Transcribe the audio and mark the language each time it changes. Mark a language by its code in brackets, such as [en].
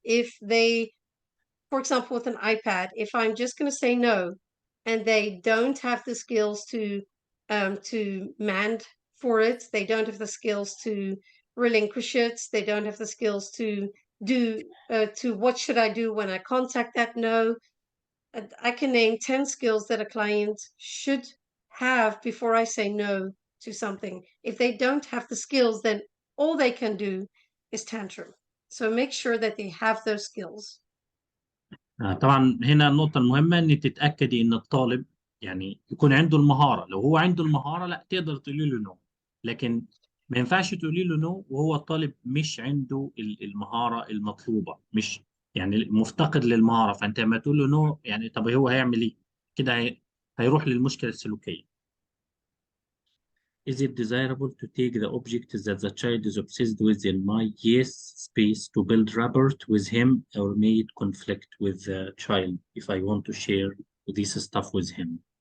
[en] If they, for example, with an iPad, if I'm just going to say no and they don't have the skills to mand for it, they don't have the skills to relinquish it, they don't have the skills to do to what should I do when I contact that no. I can name 10 skills that a client should have before I say no to something. If they don't have the skills, then all they can do is tantrum. So make sure that they have those skills. [ar] طبعا هنا النقطة المهمة إن تتأكدي إن الطالب يعني يكون عنده المهارة. لو هو عنده المهارة لا تقدر تقولي له نو، لكن ما ينفعش تقولي له نو وهو الطالب مش عنده المهارة المطلوبة، مش يعني مفتقد للمهارة. فأنت لما تقول له نو يعني طب هو هيعمل إيه؟ كده هيروح للمشكلة السلوكية. [en] Is it desirable to take the object that the child is obsessed with in my yes space to build rapport with him, or may it conflict with the child if I want to share this stuff with him?